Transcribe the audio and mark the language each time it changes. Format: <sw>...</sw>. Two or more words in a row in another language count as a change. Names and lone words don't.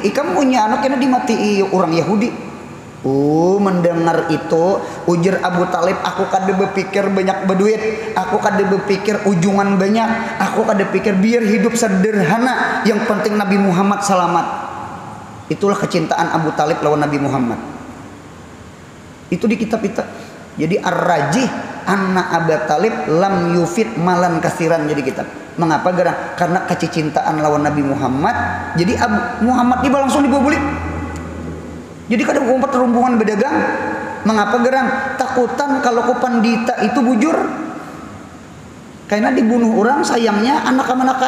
<bjn>Ikam punya anak kena dimati orang Yahudi. Mendengar itu ujar Abu Talib, aku kada berpikir banyak berduit, aku kada berpikir ujungan banyak, aku kada pikir biar hidup sederhana, yang penting Nabi Muhammad selamat. Itulah kecintaan Abu Talib lawan Nabi Muhammad. Itu di kitab itu.</bjn> <ar>Jadi الراجح أن أبو طالب لم يفد مالا كثيرا.</ar> <bjn>Jadi kita mengapa gerang? Karena kecintaan lawan Nabi Muhammad. Jadi Muhammad tiba langsung dibawa beli. Jadi kadang umpet rombongan berdagang. Mengapa gerang? Takutan kalau ku pandita itu bujur. Karena dibunuh orang sayangnya anak-anakan.</bjn>